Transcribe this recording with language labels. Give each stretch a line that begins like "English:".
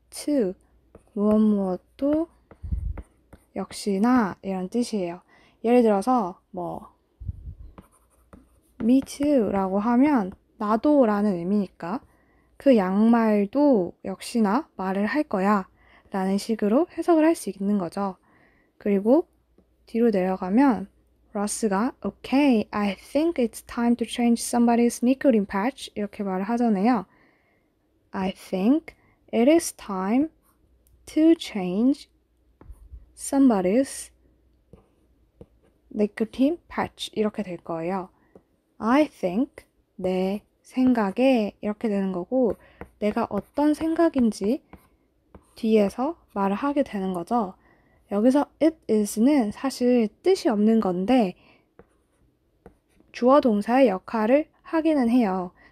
Korean: to 무엇도 역시나 이런 뜻이에요. 예를 들어서 me too 라고 하면 나도 라는 의미니까 그 양말도 역시나 말을 할 거야 라는 식으로 해석을 할 수 있는 거죠. 그리고 뒤로 내려가면 러스가
English: Okay, I think it's time to change somebody's nicotine patch
Korean: 이렇게 말을 하잖아요.
English: I think it is time to change somebody's nicotine patch
Korean: 이렇게 될 거예요. I think 내 생각에 이렇게 되는 거고 내가 어떤 생각인지 뒤에서 말을 하게 되는 거죠. 여기서 it is는 사실 뜻이 없는 건데 주어 동사의 역할을 하기는 해요.